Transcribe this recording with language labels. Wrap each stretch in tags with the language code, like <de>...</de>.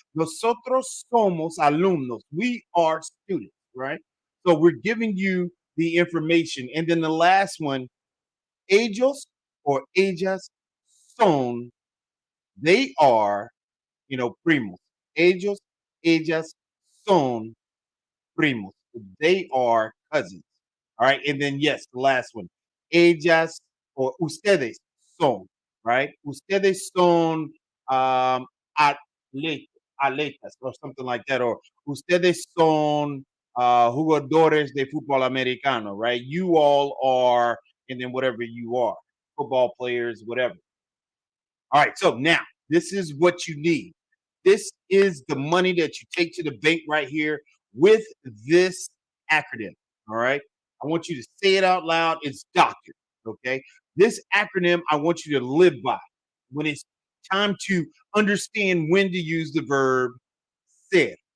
<es>Nosotros somos alumnos.</es> <en>We are students, right? So we're giving you the information. And then the last one, ellos or</en> <es>ellas son,</es> <en>they are, primos.</en> <es>Ellos, ellas son primos.</es> <en>They are cousins. All right. And then, yes, the last one.</en> <es>Ellas or ustedes son, right? Ustedes son atletas, atletas</es> <en>or something like that.</en> <es>Or ustedes son jugadores de fútbol americano, right?</es> <en>You all are, and then whatever you are, football players, whatever. All right, so now this is what you need. This is the money that you take to the bank right here with this acronym. All right, I want you to say it out loud. It's doctor. Okay, this acronym I want you to live by when it's time to understand when to use the verb ser.</en>